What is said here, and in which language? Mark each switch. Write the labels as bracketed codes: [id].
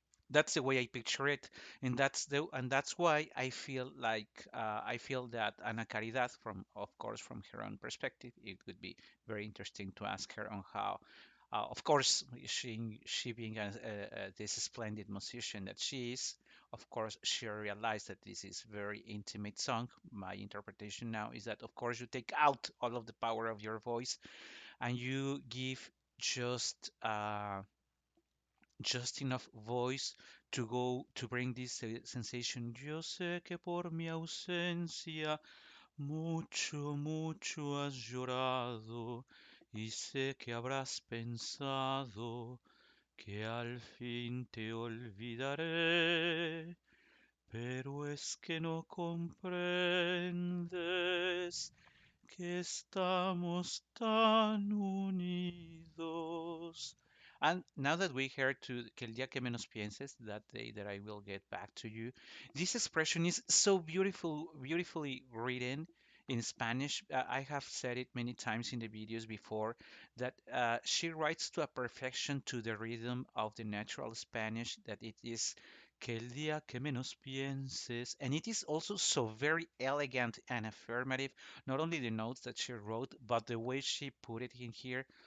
[en] That's the way I picture it, and that's why I feel that Ana Caridad, from of course from her own perspective, it would be very interesting to ask her on how, of course, she being this splendid musician that she is, of course she realized that this is very intimate song. My interpretation now is that of course you take out all of the power of your voice and you give just uh, just enough voice to go to bring this sensation. [es] Yo sé que por mi ausencia mucho, mucho has llorado y sé que habrás pensado que al fin te olvidaré, pero es que no comprendes que estamos tan unidos. [en] And now that we heard to que el día que menos pienses, that day that I will get back to you, this expression is so beautifully written in Spanish. I have said it many times in the videos before that she writes to a perfection to the rhythm of the natural Spanish that it is que el día que menos pienses, and it is also so very elegant and affirmative, not only the notes that she wrote, but the way she put it in here.